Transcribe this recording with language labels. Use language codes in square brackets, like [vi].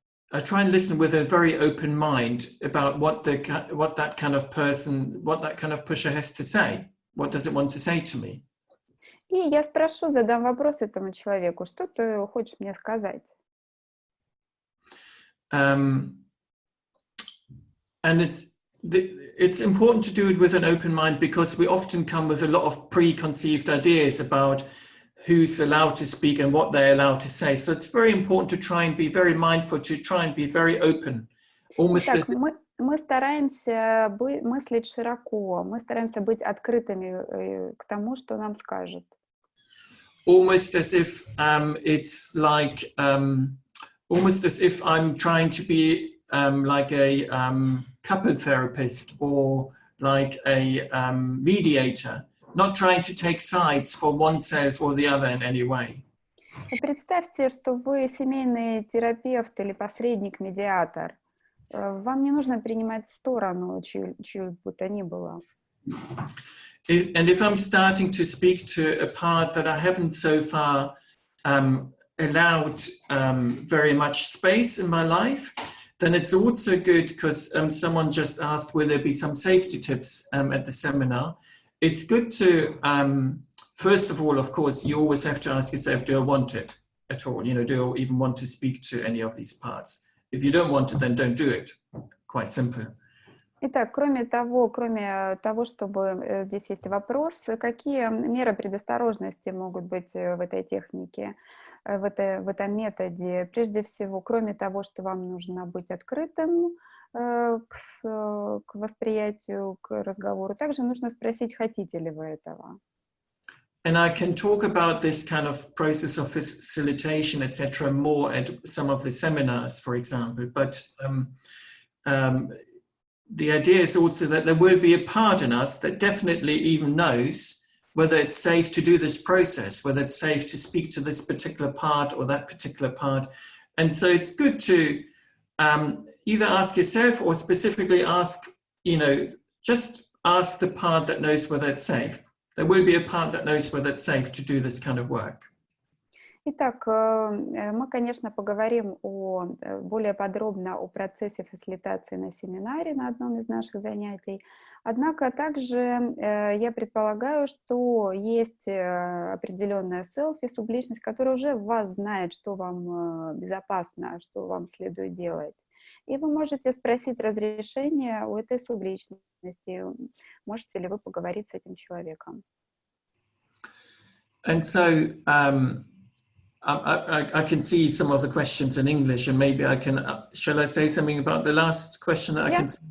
[en] I try and listen with a very open mind about what that kind of person, what that kind of pusher has to say. What does it want to say to me? [ru] И я спрошу, задам вопрос этому человеку, что ты хочешь мне сказать? [en] And it's important to do it with an open mind because we often come with a lot of preconceived ideas about who's allowed to speak and what they're allowed to say. So it's very important to try and be very mindful, to try and be very open. Almost [ru] Итак, [en] as [ru] мы стараемся мыслить широко, мы стараемся быть открытыми к тому, что нам скажут. [en] almost as if it's like almost as if I'm trying to be like a couple therapist or like a mediator, not trying to take sides for oneself or the other in any way. [ru] Представьте, что вы семейный терапевт или посредник-медиатор. Вам не нужно принимать сторону, чью бы то ни было. [en] And if I'm starting to speak to a part that I haven't so far allowed very much space in my life, then it's also good because someone just asked will there be some safety tips at the seminar. It's good to, first of all, of course, you always have to ask yourself, do I want it at all? You know, do I even want to speak to any of these parts? If you don't want it, then don't do it. Quite simple. [ru] Итак, кроме того, чтобы здесь есть вопрос, какие меры предосторожности могут быть в этой технике, в этом методе? Прежде всего, кроме того, что вам нужно быть открытым к восприятию, к разговору, также нужно спросить, хотите ли вы этого. [en] And I can talk about this kind of process of facilitation, etc., more at some of the seminars, for example. But the idea is also that there will be a part in us that definitely even knows whether it's safe to do this process, whether it's safe to speak to this particular part or that particular part. And so it's good to either ask yourself or specifically ask, just ask the part that knows whether it's safe. There will be a part that knows whether it's safe to do this kind of work. [ru] Итак, мы, конечно, поговорим более подробно о процессе фасилитации на семинаре, на одном из наших занятий. Однако также я предполагаю, что есть определенная селфи, субличность, которая уже в вас знает, что вам безопасно, что вам следует делать. И вы можете спросить разрешение у этой субличности, можете ли вы поговорить с этим человеком. [en] And so I can see some of the questions in English, and maybe I can, shall I say something about the last question that I can see?